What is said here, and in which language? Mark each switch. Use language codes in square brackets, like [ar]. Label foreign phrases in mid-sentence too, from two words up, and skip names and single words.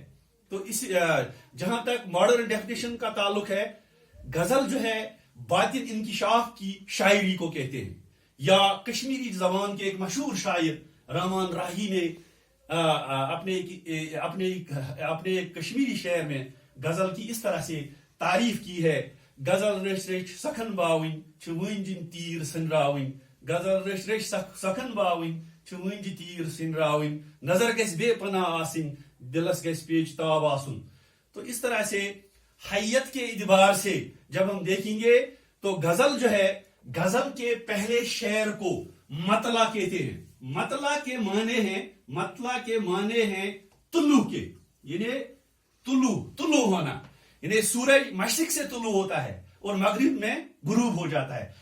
[ur] تو اس جہاں تک [en] modern definition [ur] کا تعلق ہے، غزل جو ہے باطن انکشاف کی شاعری کو کہتے ہیں. یا کشمیری زبان کے ایک مشہور شاعر رحمان راہی نے اپنے ایک کشمیری شعر میں غزل کی اس طرح سے تعریف کی ہے, [ks] गजल रेश रेश सखन बाविन छुइन जिन तीर सिनराविन, गजल रेश रेश सखन बाविन छुइन जी तीर सिनराविन, नजर गस बेपना आसिन दिलस गस पेच ताब आसुन। [ur] تو اس طرح سے ہیئت کے اعتبار سے جب ہم دیکھیں گے تو غزل جو ہے، غزل کے پہلے شعر کو مطلع کہتے ہیں. مطلع کے معنی ہیں طلوع کے، یعنی طلوع ہونا، یعنی سورج مشرق سے طلوع ہوتا ہے اور مغرب میں غروب ہو جاتا ہے.